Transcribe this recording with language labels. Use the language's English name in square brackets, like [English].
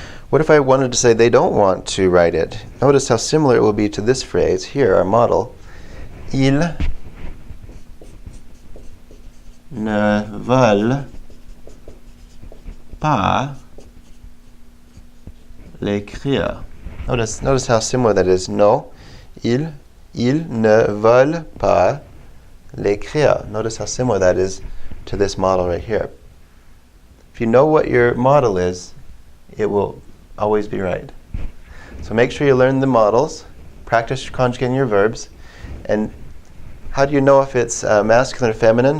[English] What if I wanted to say they don't want to write it? Notice how similar it will be to this phrase here, our model. [French] Ils ne veulent pas l'écrire. [English] Notice how similar that is. [French] No, ils ne veulent pas l'écrire. [English] Notice how similar that is to this model right here. If you know what your model is, it will always be right. So make sure you learn the models, practice conjugating your verbs, and how do you know if it's masculine or feminine?